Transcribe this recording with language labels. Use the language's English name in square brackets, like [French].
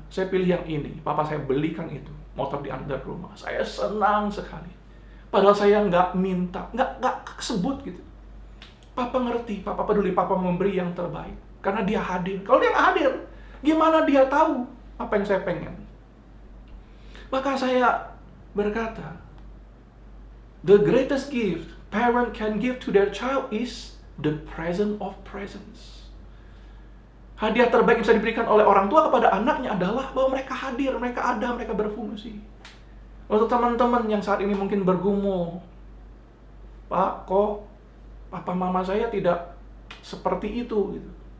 [Indonesian] Saya pilih yang ini. Papa saya belikan itu, motor di under rumah. Saya senang sekali. Padahal saya nggak minta, nggak kesebut gitu. Papa ngerti, papa peduli, papa memberi yang terbaik. Karena dia hadir. Kalau dia nggak hadir, gimana dia tahu apa yang saya pengen? Maka saya berkata, [English] the greatest gift parent can give to their child is the present of presence. [Indonesian] Hadiah terbaik yang bisa diberikan oleh orang tua kepada anaknya adalah bahwa mereka hadir, mereka ada, mereka berfungsi. Untuk teman-teman yang saat ini mungkin bergumul, Pak, kok papa mama saya tidak seperti itu gitu.